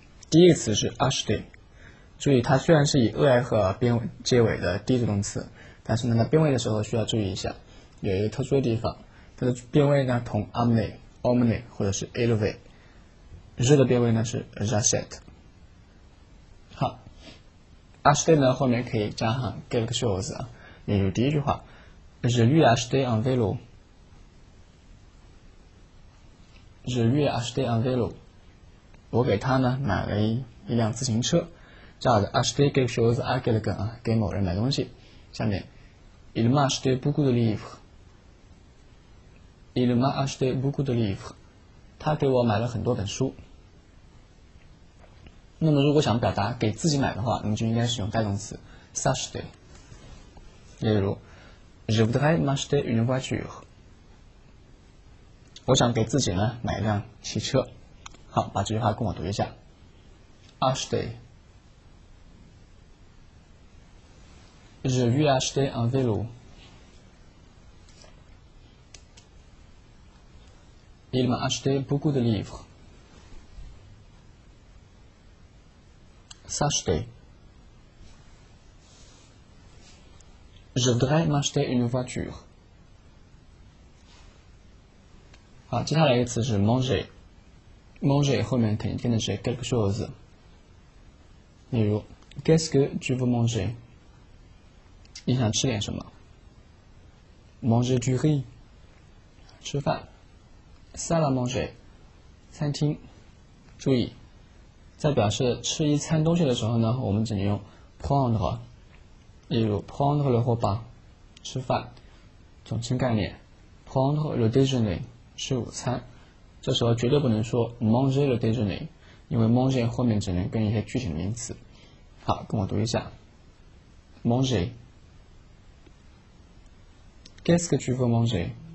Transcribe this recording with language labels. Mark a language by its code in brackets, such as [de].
[zh] 第一个词是 acheter， 注意它虽然是以 ei 和边结尾的第一组动词，但是呢，它变位的时候需要注意一下，有一个特殊的地方，它的变位呢同 amener、emmener 或者是 élever， je 的变位呢是 j'achète。 [fr] 好 ，acheter [zh] 呢后面可以加上 [fr] quelque chose [zh] 啊，例如第一句话 [fr] ，je lui ai acheté un vélo。je lui ai acheté un vélo。 [zh] 我给他呢买了一辆自行车，这样的 [fr] acheter quelque chose à quelqu'un [zh] 啊，给某人买东西。下面 [fr] il m'a acheté beaucoup de livres。il m'a acheté beaucoup de livres。 [zh] 他给我买了很多本书。那么如果想表达给自己买的话，你就应该使用带动词 s'acheter。例如 [fr] je voudrais m'acheter une voiture。 [zh] 我想给自己呢买一辆汽车。好，把这句话跟我读一下 acheter。 [fr] Je lui ai acheté un vélo. Il m'a acheté beaucoup de livres. S'acheter. Je voudrais m'acheter une voiture. [zh] 好，接下来一个词是 manger。manger 后面肯定跟的是 quelque chose。例如 [fr] Qu'est-ce que tu veux manger？ [zh] 你想吃点什么 [fr] ？manger du riz， [zh] 吃饭。 [fr] salle à manger， [zh] 餐厅。注意，在表示吃一餐东西的时候呢，我们只能用 prendre。例如 prendre le repas， 吃饭。总称概念 prendre le déjeuner， 吃午餐。这时候绝对不能说 [fr] manger le déjeuner， [zh] 因为 manger 后面只能跟一些具体的名词。好，跟我读一下 [fr] manger。Qu'est-ce que tu veux manger?